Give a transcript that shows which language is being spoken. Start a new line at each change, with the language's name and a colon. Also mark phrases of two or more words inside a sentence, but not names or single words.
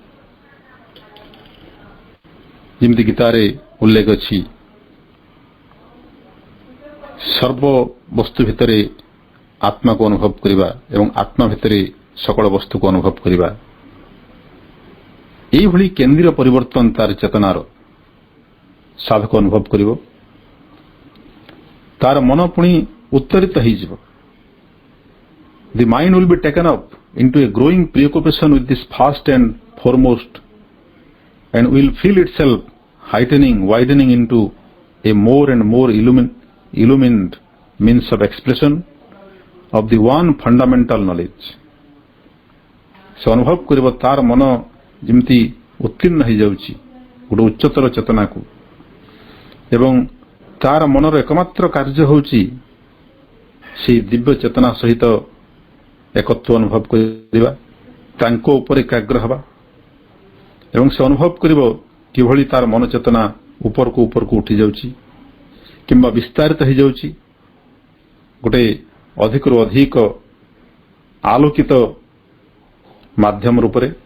Odia: ଯେମିତି ଗୀତାରେ ଉଲ୍ଲେଖ ଅଛି, ସର୍ବ ବସ୍ତୁ ଭିତରେ ଆତ୍ମାକୁ ଅନୁଭବ କରିବା ଏବଂ ଆତ୍ମା ଭିତରେ ସକଳ ବସ୍ତୁକୁ ଅନୁଭବ କରିବା। এইଭଳି କେନ୍ଦ୍ରୀୟ ପରିବର୍ତ୍ତନ ତାର ଚେତନାର ସାଧକ ଅନୁଭବ କରିବ। ତାର ମନ ପୁଣି ଉତ୍ତରିତ ହୋଇଯିବ।
English: The mind will be taken up into a growing preoccupation with this first and foremost and will feel itself heightening, widening into a more and more illumined means of expression of the one fundamental knowledge.
Odia: ସେ ଅନୁଭବ କରିବ ତାର ମନ ଯେମିତି ଉତ୍ତୀର୍ଣ୍ଣ ହୋଇଯାଉଛି ଗୋଟେ ଉଚ୍ଚତର ଚେତନାକୁ ଏବଂ ତାର ମନର ଏକମାତ୍ର କାର୍ଯ୍ୟ ହେଉଛି ସେହି ଦିବ୍ୟ ଚେତନା ସହିତ ଏକତ୍ୱ ଅନୁଭବ କରିବା, ତାଙ୍କ ଉପରେ ଏକାଗ୍ର ହେବା ଏବଂ ସେ ଅନୁଭବ କରିବ କିଭଳି ତାର ମନ ଚେତନା ଉପରକୁ ଉପରକୁ ଉଠି ଯାଉଛି କିମ୍ବା ବିସ୍ତାରିତ ହୋଇଯାଉଛି, ଗୋଟେ ଅଧିକରୁ ଅଧିକ ଆଲୋକିତ ମାଧ୍ୟମ ରୂପରେ,